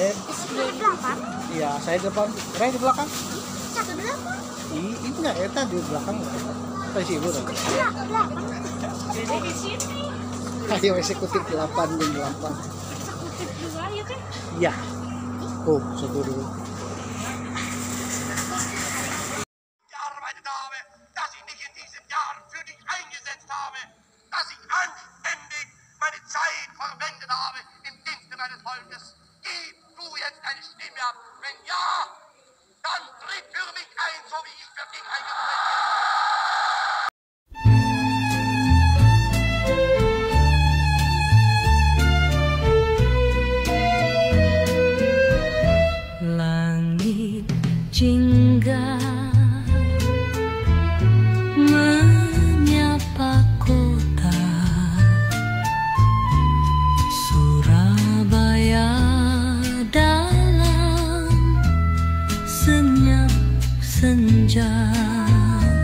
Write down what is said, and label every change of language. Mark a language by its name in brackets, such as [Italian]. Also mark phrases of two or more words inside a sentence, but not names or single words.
[Indonesian] Iya, saya depan. Ray di belakang. Satu belakang. Ini enggak eta di belakang. Apa sih ibu? Ayo eksekutif 8 dan 8. Eksekutif 2 ya kan? Iya. Oh, satu dulu. [German] Meine Dame, dass ich mich in diesem Jahr für dich eingesetzt habe, dass ich anständig meine Zeit verwendet habe im Dienste meines Volkes. Gib du jetzt eine Stimme ab. Wenn ja, dann tritt für mich ein, so wie ich für dich eingetreten bin. [Indonesian] Langit jingga menyapa kota Surabaya dalam senyap senja.